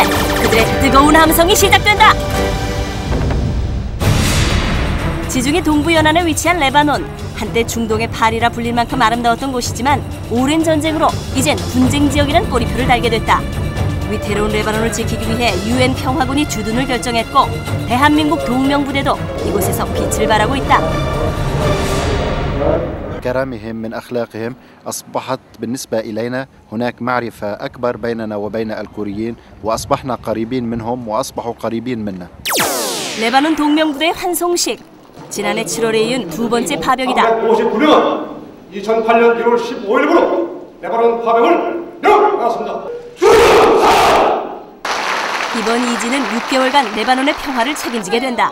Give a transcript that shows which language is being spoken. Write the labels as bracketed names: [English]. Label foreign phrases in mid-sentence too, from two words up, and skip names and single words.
[Korean] 그들의 뜨거운 함성이 시작된다. 지중해 동부 연안에 위치한 레바논. 한때 중동의 파리라 불릴 만큼 아름다웠던 곳이지만 오랜 전쟁으로 이젠 분쟁 지역이란 꼬리표를 달게 됐다. 위태로운 레바논을 지키기 위해 UN 평화군이 주둔을 결정했고 대한민국 동명부대도 이곳에서 빛을 발하고 있다. [Arabic] كرامهم من أخلاقهم أصبحت بالنسبة إلينا هناك معرفة أكبر بيننا وبين الكوريين وأصبحنا قريبين منهم وأصبحوا قريبين منا. [Korean] 레바논 동명부대의 환송식. 지난해 7월에 이은 두 번째 파병이다. 359명은 2008년 1월 15일부로 레바논 파병을 명하였습니다. 이번 이지는 6개월간 레바논의 평화를 책임지게 된다.